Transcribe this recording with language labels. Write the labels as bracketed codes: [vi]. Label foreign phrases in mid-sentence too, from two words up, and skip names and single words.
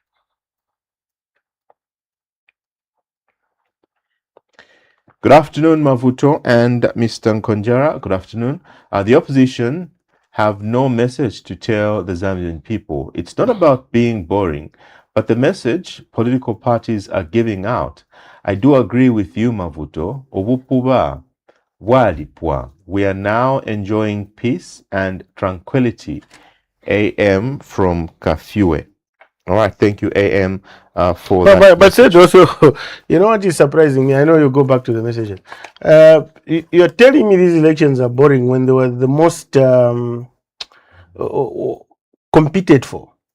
[en] Good afternoon, Mabvuto and Mr. Nkhonjera. Good afternoon. The opposition have no message to tell the Zambian people. It's not about being boring, but the message political parties are giving out. I do agree with you, Mabvuto. [bem] Obupuba, walipwa. [en] We are now enjoying peace and tranquility. AM from Kafue. All right, thank you, AM, for that. But said also, you know what is surprising me? I know you go back to the message. You're telling me these elections are boring when they were the most competed for.